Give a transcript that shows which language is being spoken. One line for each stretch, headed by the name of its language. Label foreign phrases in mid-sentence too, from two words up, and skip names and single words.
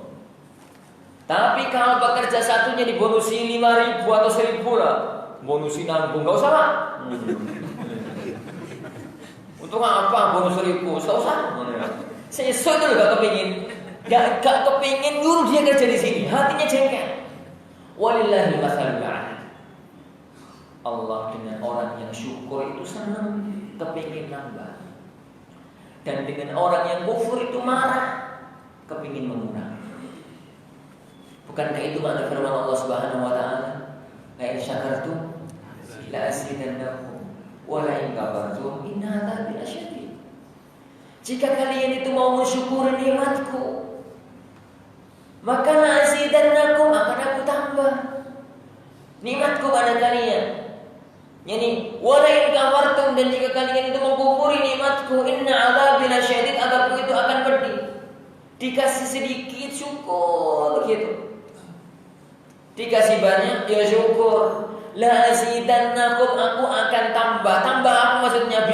Indonesian: Tapi kalau pekerja satunya dibonusi 5.000 atau 1.000 lah, bonusi nanggung, enggak usah Pak. Untuk apa bonus 1.000? Enggak usah. Sesuk itu enggak kepingin. Enggak kepingin nyuruh dia kerja di sini, hatinya jengkel.
Arabic: وَلِلَّهِ الْمَثَلُ الْأَعْلَى.
Indonesian: Allah dengan orang yang syukur itu senang, kepingin nambah. Dan dengan orang yang kufur itu marah, kepingin mengurang. Bukankah itu makna firman Allah
Arabic: سبحانه وتعالى? لئن شكرتم لأزيدنكم ولئن كفرتم إن عذابي لشديد.
Indonesian: Jika kalian itu mau mensyukuri nikmatku, maka
Arabic: لأزيدنكم,
Indonesian: akan aku tambah nikmatku pada kalian.
Arabic: يعني ولئن كفرتم,
Indonesian: dan jika kalian itu mengkufuri nikmatku,
Arabic: إن عذابي لشديد,
Indonesian: adabku itu akan pedih. Dikasih sedikit syukur begitu. Dikasih banyak ya syukur.
Arabic: لأزيدنكم,
Indonesian: aku akan tambah. Tambah apa maksudnya?